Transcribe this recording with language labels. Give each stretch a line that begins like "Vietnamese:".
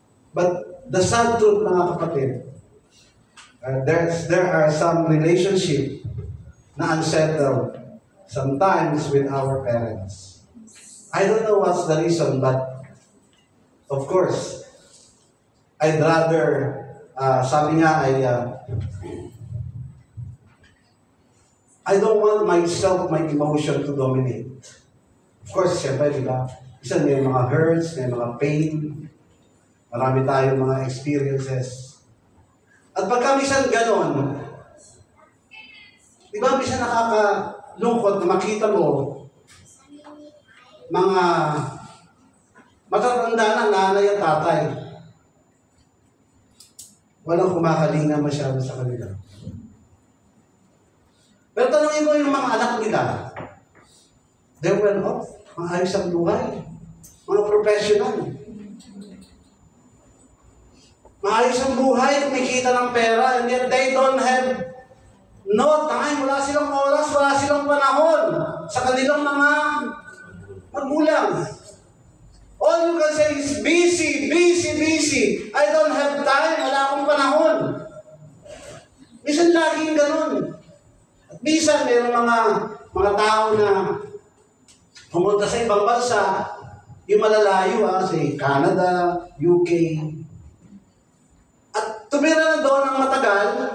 English: But the sad truth,
Filipino: mga kapatid,
English: there are some relationship na unsettled sometimes with our parents. I don't know what's the reason, but of course, I'd rather,
Filipino: sabi nga,
English: I don't want myself, my emotion to dominate. Of course,
Filipino: siyempre, di ba? Isa may mga hurts, may mga pain, marami tayong mga experiences. At pagka minsan ganon, di ba minsan nakakalungkot na makita mo mga matatanda na nanay at tatay. Walang kumakalinga masyado sa kanila. Pero tanongin mo yung mga anak nila,
English: they went off,
Filipino: maayos ang buhay, mga professional. Maayos ang buhay, kumikita ng pera,
English: and yet they don't have no time,
Filipino: wala silang oras, wala silang panahon sa kanilang mga magulang.
English: All you can say is busy, busy, busy. I don't have time,
Filipino: wala akong panahon. Minsan laging ganun. At minsan mayroong mga tao na pumunta sa ibang bansa, yung malalayo, sa Canada, UK, at tumira na doon ng matagal.